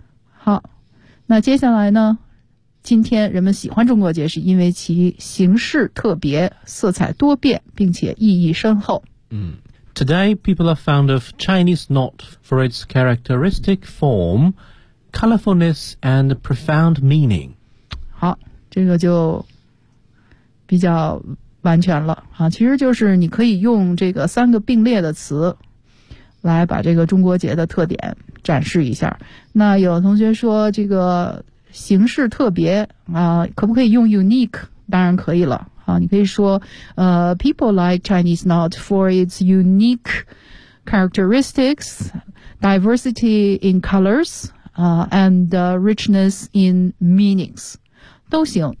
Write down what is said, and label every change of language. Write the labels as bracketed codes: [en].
[zh] 好，那接下来呢？今天人们喜欢中国结是因为其形式特别，色彩多变，并且意义深厚。 [en] Today, people are fond of Chinese knot for its characteristic form, colorfulness, and profound meaning. [zh] 好，这个就比较完全了。其实就是你可以用这个三个并列的词来把这个中国结的特点展示一下。那有同学说这个形式特别啊，可不可以用 unique？当然可以了啊，你可以说 [en] people like Chinese knot for its unique characteristics, diversity in colors, and richness in meanings， [zh] 都行。